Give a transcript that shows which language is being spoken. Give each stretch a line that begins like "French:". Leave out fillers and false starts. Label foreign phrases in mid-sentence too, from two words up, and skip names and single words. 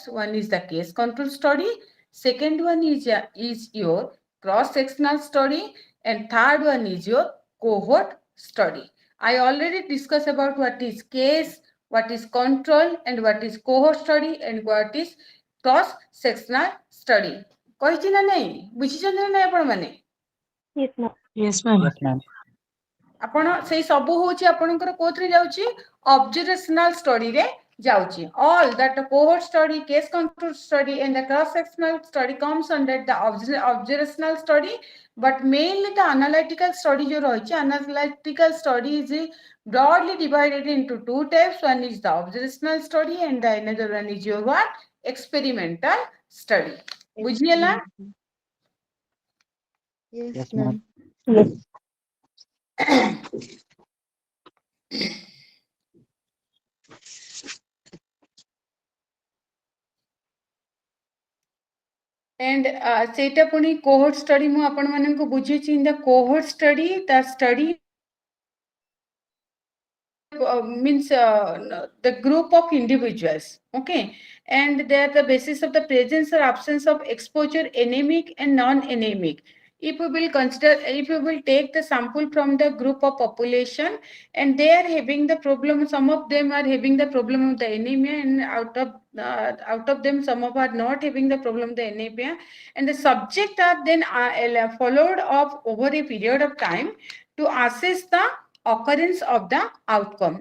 English: One is the case control study, second one is your cross-sectional study, and third one is your cohort study. I already discussed about what is case, what is control, and what is cohort study, and what is cross-sectional study.
Odia: କହିଛି ନା ନାହିଁ, ବୁଝିଛନ୍ତି ନା ନାହିଁ ଆପଣ ମାନେ?
English: Yes, ma'am. Yes, ma'am. Yes, ma'am.
Odia: ଆପଣ ସେଇ ସବୁ ହଉଛି ଆପଣଙ୍କର କୋଉଥିରେ ଯାଉଛି?
English: Observational study
Odia: ରେ ଯାଉଛି.
English: All that cohort study, case control study and the cross sectional study comes under the observational study, but mainly the analytical study जो ରହିଛି, analytical study is broadly divided into two types. One is the observational study and the another one is your what? Experimental study. ବୁଝିହେଲା? Yes, Yes, ma'am. ma'am. Yes.
Odia: And ସେଇଟା ପୁଣି
English: cohort study
Odia: ମୁଁ ଆପଣ ମାନଙ୍କୁ ବୁଝେଇଛି.
English: In the cohort study, the study means the group of individuals, okay, and they are the basis of the presence or absence of exposure, anemic and non-anemic. If we will consider, if we will take the sample from the group of population and they are having the problem, some of them are having the problem of the anemia, and out of them some of are not having the problem of the anemia, and the subject are then followed up over a period of time to assess the occurrence of the outcome.